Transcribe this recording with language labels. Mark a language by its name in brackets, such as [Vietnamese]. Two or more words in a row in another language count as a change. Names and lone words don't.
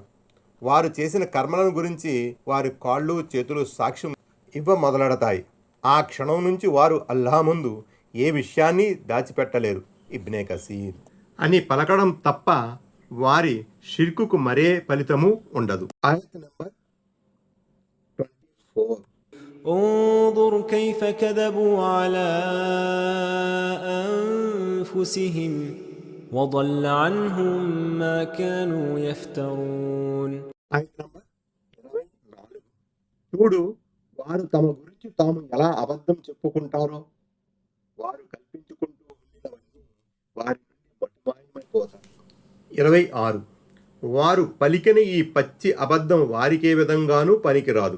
[Telugu] వారు చేసిన కర్మలను గురించి వారి కాళ్ళు చేతులు సాక్ష్యం ఇవ్వ మొదలెడతాయి. ఆ క్షణం నుంచి వారు అల్లాహ్ ముందు ఏ విషయాన్ని దాచిపెట్టలేరు. ఇబ్నే కసీర్ అని పలకడం తప్ప వారి షిర్కుకు మరే ఫలితము ఉండదు. ఆయత్ నంబర్ 24. [Arabic] انظر كيف كذبوا على أنفسهم وضل عنهم ما كانوا يفترون. [Telugu] ఆయత్ నంబర్ 24. చూడు, వారు తమ గురించి తాము ఎలా అబద్ధం చెప్పుకుంటారో, వారు కల్పించుకుంటూ ఉన్నవన్నీ వారి నుండి మటుమాయమైపోతాయి. 26. వారు పలికిన ఈ పచ్చి అబద్ధం వారికే విధంగానూ పనికిరాదు.